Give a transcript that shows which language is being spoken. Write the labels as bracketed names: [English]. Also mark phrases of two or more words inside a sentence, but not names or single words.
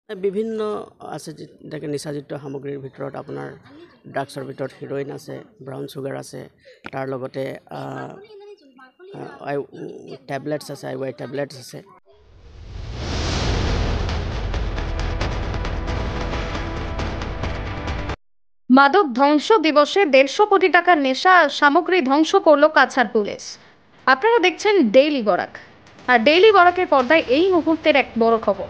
[Assamese] বিভিন্ন আছে যেনেকৈ নিচাযুক্ত সামগ্ৰীৰ ভিতৰত আপোনাৰ ড্ৰাগছৰ ভিতৰত হিৰ'ইন আছে, [English] brown sugar [Assamese] আছে, তাৰ লগতে টেবলেটছ আছে, IY টেবলেটছ আছে। [Bangla] মাদক ধ্বংস দিবসে 150 কোটি টাকার নেশা সামগ্রী ধ্বংস করলো কাছাড় পুলিশ। আপনারা দেখছেন ডেইলি বরাক, আর ডেইলি বরাকের পর্দায় এই মুহূর্তের এক বড় খবর।